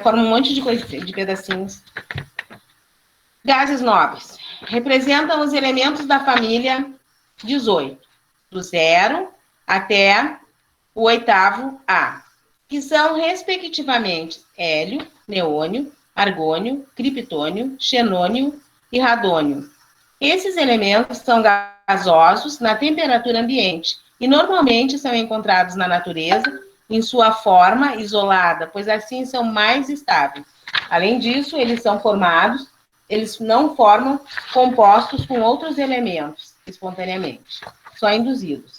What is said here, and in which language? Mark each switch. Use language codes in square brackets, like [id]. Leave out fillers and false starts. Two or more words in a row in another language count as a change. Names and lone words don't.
[pt] Formam um monte de coisa, de pedacinhos. Gases nobres. Representam os elementos da família 18, do 0 até o 8º A, que são, respectivamente, hélio, neônio, argônio, criptônio, xenônio e radônio. Esses elementos são gasosos na temperatura ambiente e normalmente são encontrados na natureza em sua forma isolada, pois assim são mais estáveis. Além disso, eles não formam compostos com outros elementos espontaneamente, só induzidos.